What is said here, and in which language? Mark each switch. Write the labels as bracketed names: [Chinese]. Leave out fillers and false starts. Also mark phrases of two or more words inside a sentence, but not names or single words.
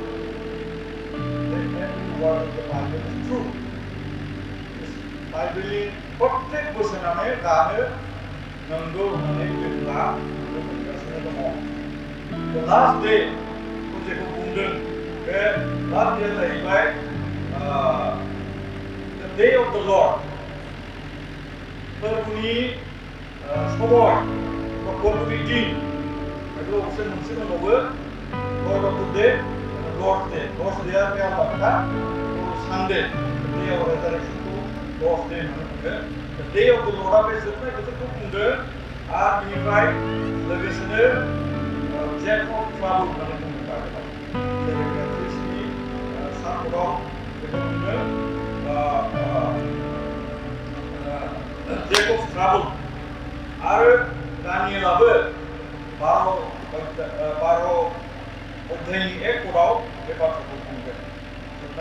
[Bodo] बाइबेलनि प्रत्येक बोसोनानो दानो नंगौ होननानै जोंहा नुनो मोनगासिनो दङ लास्ट डे जेखौ बुंदों बे लास्ट डेआ जाहैबाय [English] the day of the Lord [Bodo] फोरबोनि समय फोरबोनि दिन बेखौ मोनसे दंबावो [English] Lord of the Day and Lord's Day. Lord's Day [Bodo] आ बे आलादा [English] Sunday, the day of resurrection खौ Lord's Day [Bodo] होनना बुङो. [English] The day of the Lord [Bodo] आ बे जोबनाय बोथोरखौ बुंदों आरो बेनिफ्राय लोगोसेनो Jacob trouble होननानै बुङो बाइबेलाव. जेरै ख्रिस्टनि सानफोराव बेखौ बुङो Jacob's trouble आरो दानियेलाबो 12 अध्यायनि 1 पदाव बे बाथ्राखौ बुंगोन जोबनाय